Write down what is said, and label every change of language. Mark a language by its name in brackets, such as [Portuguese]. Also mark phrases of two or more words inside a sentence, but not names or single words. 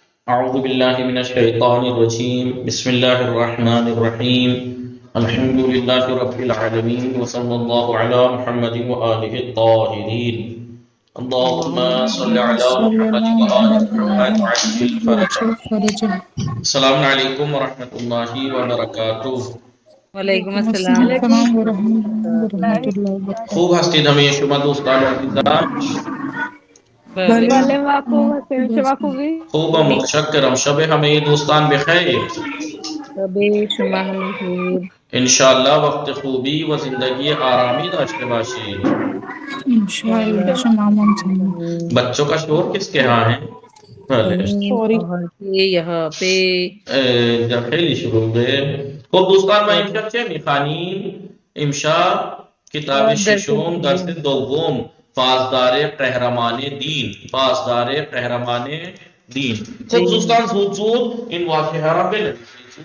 [Arabic] أعوذ بالله من الشيطان الرجيم بسم الله الرحمن الرحيم الحمد لله رب العالمين وصلى الله على محمد وآله الطاهرين اللهم صل على صلی محمد اللہ وآل محمد وعجل محمد فرجه. وعجل فرجہ. السلام علیکم ورحمۃ اللہ وبرکاتہ. وعلیکم وعلیکم السلام السلام ورحمۃ اللہ وبرکاتہ. [Persian] خوب هستید همه شما دوستان عزیزم؟ بله بله خوب هستیم. شما درسته. خوبی؟ خوبم، متشکرم. شب همه دوستان بخیر. شب شما هم بخیر. انشاءالله وقت خوبی و زندگی آرامی داشته باشید. انشاءاللہ شما ممتنین. [Urdu] بچوں کا شور کس کے ہاں ہے؟ بله. سوری. وہاں سے یہاں پہ [Persian] در خیلی شروع. خب دوستان ما امشب چه میخوانیم؟ امشب کتاب ششم درس دوم پاسدار قهرمان دین. پاسدار قهرمان دین. خب دوستان زود زود این واقعه را بنویسید.